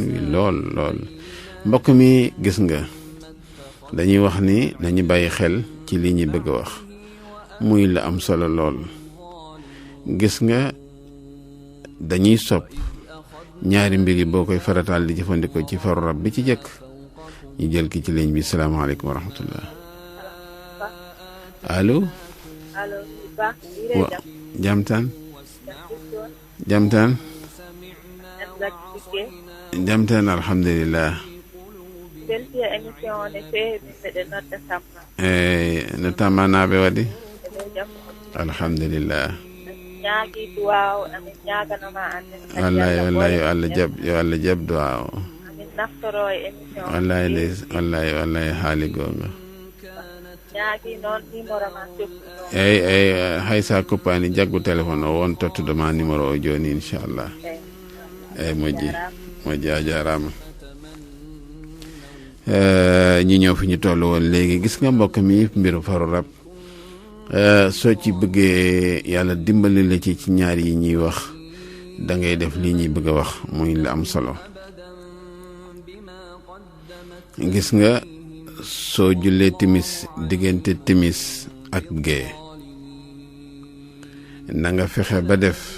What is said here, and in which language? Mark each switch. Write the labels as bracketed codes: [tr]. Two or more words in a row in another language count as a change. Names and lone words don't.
[wo] wi lool lool mbokk mi gis nga dañuy wax ni nañu bàyyi xel ci li ñuy bëgg a wax muy la am solo lool gis nga dañuy sopp ñaari mbir yi boo koy farataal di jëfandikoo ci faru rab bi ci jëkk ñu jël ki ci ligne bi [ar] salaamaaleykum wa rahmatullah [wo] allo. [ff] waaw jamtaan alhamdulillah no tammanaɓe waɗi alhamdulillah ñaagi duwaaw amin ñaaganama ande wallahi yo Allah jab duwaaw amin naftoro e émission wallahi haali gonga ñaagi noon numéro ma jokku ay haysa koppani jaggu téléphone o won tottude ma numéro o joni inchallah ay moƴƴi a jarama [wo] ñi ñëw fi ñu toll woon léegi gis nga mbokk mi mbiru faru rab soo ci bëggee yàlla dimbali la ci ñaar yi ñuy wax da ngay def lii ñuy bëgg a wax muy la am solo gis nga soo jullee timis diggante timis ak gee na nga fexe ba def